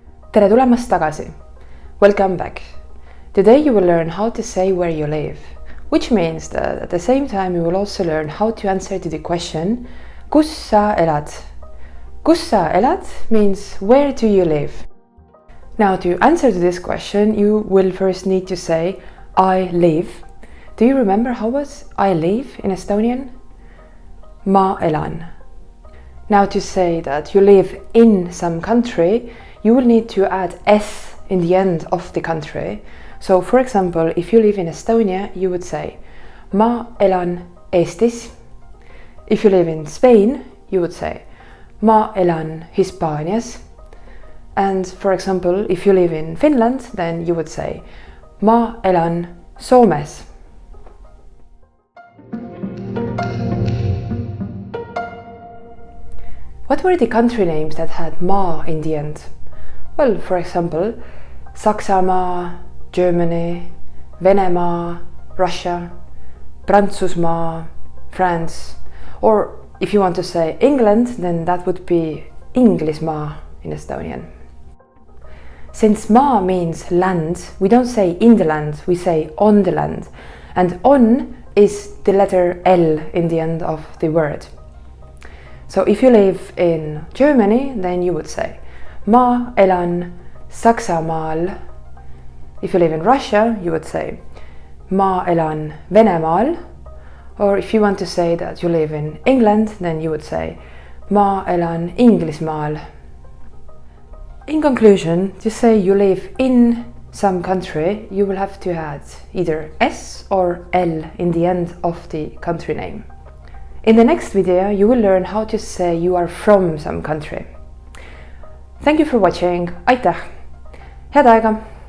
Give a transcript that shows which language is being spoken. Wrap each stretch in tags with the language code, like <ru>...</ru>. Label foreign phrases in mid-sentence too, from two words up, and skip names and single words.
<et>tere tulemast tagasi!</et> <en>Welcome back! Today you will learn how to say where you live, which means that at the same time you will also learn how to answer to the question</en> <et>kus sa elad? Kus sa elad</et> <en>means where do you live? Now to answer to this question you will first need to say I live. Do you remember how was I live in Estonian?</en> <et>Ma elan.</et> <en>Now to say that you live in some country, you will need to add s in the end of the country. So for example, if you live in Estonia, you would say</en> <et>ma elan Eestis.</et> <en>If you live in Spain, you would say</en> <et>ma elan Hispaanias.</et> <en>And for example, if you live in Finland, then you would say</en> <et>ma elan Soomes.</et> <en>What were the country names that had ma in the end? Well, for example, SAKSAMAAL, Germany, VENEMAAL, Russia, PRANTSUSMAA, France, or if you want to say England, then that would be Inglismaa in Estonian. Since maa means land, we don't say in the land, we say on the land, and on is the letter L in the end of the word. So if you live in Germany, then you would say</en> <et>ma elan SAKSAMAAL.</et> <en>If you live in Russia, you would say</en> <et>ma elan VENEMAAL.</et> <en>Or if you want to say that you live in England, then you would say</en> <et>ma elan Inglismaal.</et> <en>In conclusion, to say you live in some country, you will have to add either S or L in the end of the country name. In the next video, you will learn how to say you are from some country. Thank you for watching,</en> <et>aitäh! Head aega!</et>